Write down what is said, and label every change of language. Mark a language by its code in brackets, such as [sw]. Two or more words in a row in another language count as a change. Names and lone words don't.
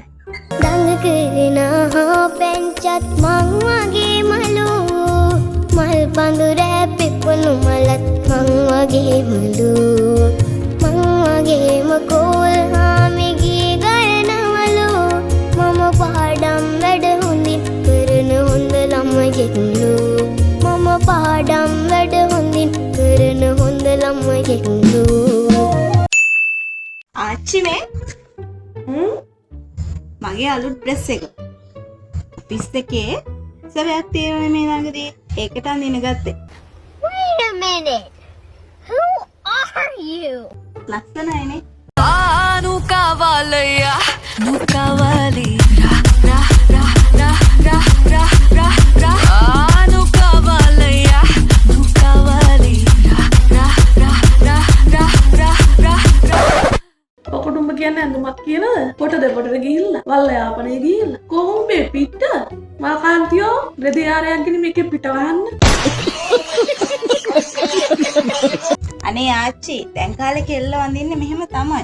[si] දඟ කරන පැංචත් මං වගේ මලු මල් පඳුරෑ පිපුණු මලත් මං වගේ මලු මං වගේම කෝල් හාමිගී ගයනවලු මම පාඩම් වැඩ හොඳින් කරන හොඳ ළමයෙක්ලු මම පාඩම් වැඩ හොඳින් කරන හොඳ ළමයෙක්ලු. ආච්චි මේ මගේ අලුත් ඩ්‍රෙස් එක ඔෆිස් එකේ සබයක් තියෙනනේ මේ ළඟදී ඒකට අඳින්න ගත්තේ. [en] Wait a minute. Who are you? [si] ලස්සනයිනේ. Nukavalaya, Nukavali, ra ra ra ra ra ra ra ra. Nukavalaya, Nukavali, ra ra ra ra ra ra ra ra. ඔකොටුම්බ කියන්නේ ඇඳුමක් කියනද? පොට දෙපොටට ගිහිල්ලා වල්ල යාපනයේ ගිහිල්ලා කොහොඹේ පිට මා කාන්තියෝ රෙදියාරයක් ගිනි මේකේ පිට වහන්න. අනේ ආච්චි දැන් කාලේ කෙල්ලෝ අඳින්නේ මෙහෙම තමයි.